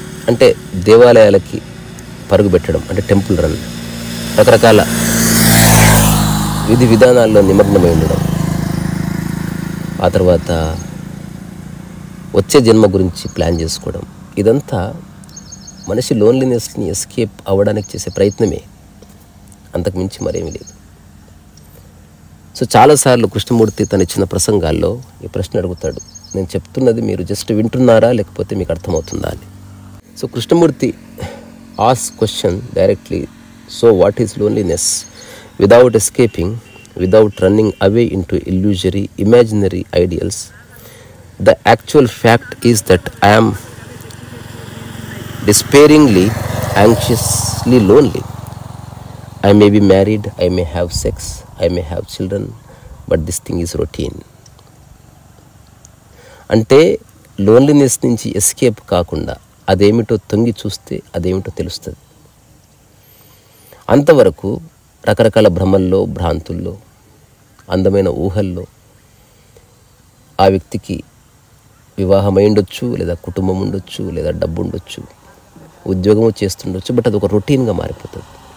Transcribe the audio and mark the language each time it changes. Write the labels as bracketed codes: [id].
[te] అంటే దేవాలయాలకి పరుగు పెట్టడం, అంటే టెంపుల్ రన్, రకరకాల విధి విధానాల్లో నిమగ్నమై ఉండడం, ఆ తర్వాత వచ్చే జన్మ గురించి ప్లాన్ చేసుకోవడం, ఇదంతా మనిషి లోన్లీనెస్ని ఎస్కేప్ అవ్వడానికి చేసే ప్రయత్నమే, అంతకుమించి మరేమీ లేదు. సో చాలాసార్లు కృష్ణమూర్తి తను ఇచ్చిన ప్రసంగాల్లో ఈ ప్రశ్న అడుగుతాడు, నేను చెప్తున్నది మీరు జస్ట్ వింటున్నారా లేకపోతే మీకు అర్థమవుతుందా అని. [en] So Krishnamurti asks question directly, so what is loneliness? Without escaping, without running away into illusory, imaginary ideals, the actual fact is that I am despairingly, anxiously lonely. I may be married, I may have sex, I may have children, but this thing is routine. [te] అంటే loneliness నుంచి escape కాకుండా అదేమిటో తొంగి చూస్తే అదేమిటో తెలుస్తుంది. అంతవరకు రకరకాల భ్రమల్లో, భ్రాంతుల్లో, అందమైన ఊహల్లో ఆ వ్యక్తికి వివాహమై ఉండొచ్చు, లేదా కుటుంబం ఉండొచ్చు, లేదా డబ్బు ఉండొచ్చు, ఉద్యోగము చేస్తుండొచ్చు, బట్ అది ఒక రొటీన్గా మారిపోతుంది.